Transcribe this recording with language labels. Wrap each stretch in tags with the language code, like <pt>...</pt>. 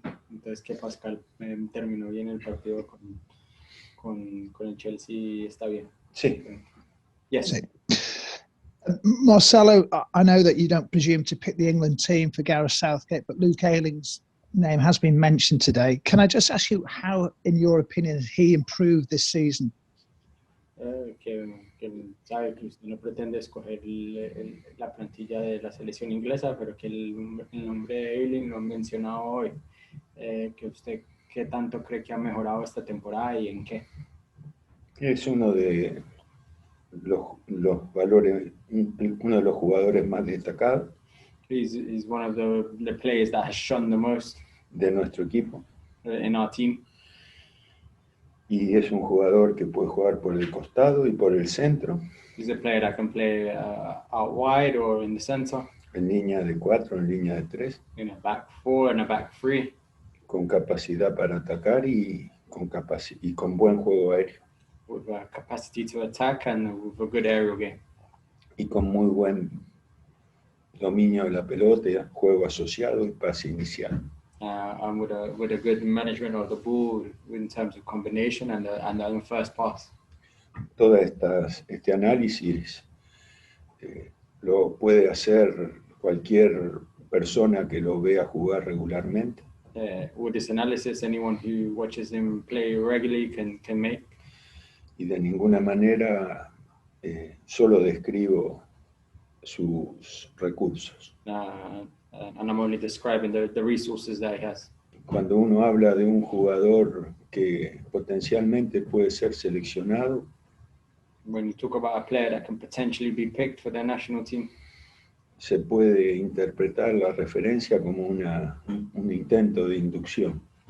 <es>Entonces que Pascal terminó bien el partido con el Chelsea, está bien. Sí.</es> <en>Yes.</en> <es>Sí.</es> <en>Marcelo, I know that you don't presume to pick the England team for Gareth Southgate, but Luke Hayling's name has been mentioned today. Can I just ask you how, in your opinion, has he improved this season?</en> <es>Que sabe que usted no pretende escoger la plantilla de la selección inglesa, pero que el nombre de Hayling lo han mencionado hoy. Que usted, ¿qué tanto cree que ha mejorado esta temporada y en qué? Es uno de los valores, uno de los jugadores más destacados.</es> <en>He's one of the players that has shone the most</en> <es>de nuestro equipo.</es> <en>In our team.</en> <es>Y es un jugador que puede jugar por el costado y por el centro.</es> <en>He's a player that can play out wide or in the center.</en> <es>En línea de 4, en línea de 3.</es> <en>In a back 4 and a back 3.</en> <es>Con capacidad para atacar y con buen juego aéreo.</es> <en>With a capacity to attack and with a good aerial game.</en> <es>Y con muy buen dominio de la pelota, juego asociado y pase inicial.</es> <en>And with a good management of the ball in terms of combination and the first pass.</en> <es>Todo este análisis lo puede hacer cualquier persona que lo vea jugar regularmente.</es> <en>With this analysis, anyone who watches him play regularly can make.</en> <es>Y de ninguna manera solo describo sus recursos.</es> <en>And I'm only describing the resources that he has.</en> <es>Cuando uno habla de un jugador que potencialmente puede ser seleccionado,</es> <en>when you talk about a player that can potentially be picked for their national team,</en> <es>se puede interpretar la referencia como un intento de inducción.</es>